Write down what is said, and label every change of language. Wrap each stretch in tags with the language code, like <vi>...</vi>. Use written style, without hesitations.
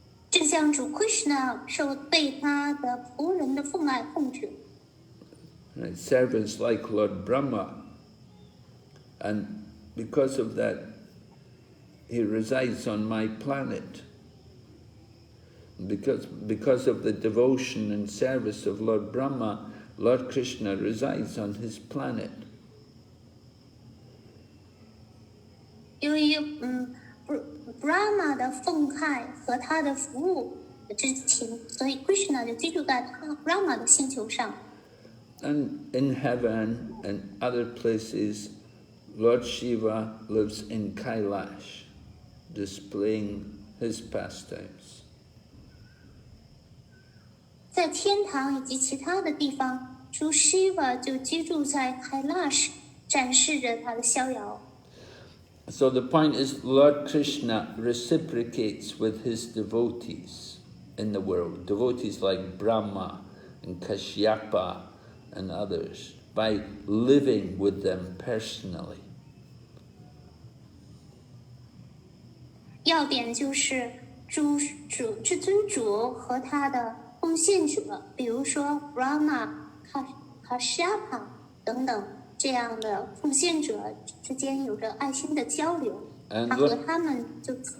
<zh>就像主 Krishna 受被他的仆人的奉爱控制。</zh> <en>right? Servants like Lord Brahma. And because of that, he resides on my planet. Because of the devotion and service of Lord Brahma, Lord Krishna resides on his planet.</en> <zh>由于Brahma 的奉献和他的服务之情，所以 Krishna 就居住在他 Brahma 的星球上。</zh> <en>And in heaven and other places, Lord Shiva lives in Kailash, displaying his pastimes.</en> <zh>在天堂以及其他的地方，主 Shiva 就居住在 Kailash， 展示着他的逍遥。</zh> <en>So the point is, Lord Krishna reciprocates with his devotees in the world, devotees like Brahma and Kashyapa and others, by living with them personally.</en> <zh>要点就是至尊主和他的奉献者，比如说 Brahma、Kashyapa 等等这样的奉献者之间有着爱心的交流，他和他们就</zh>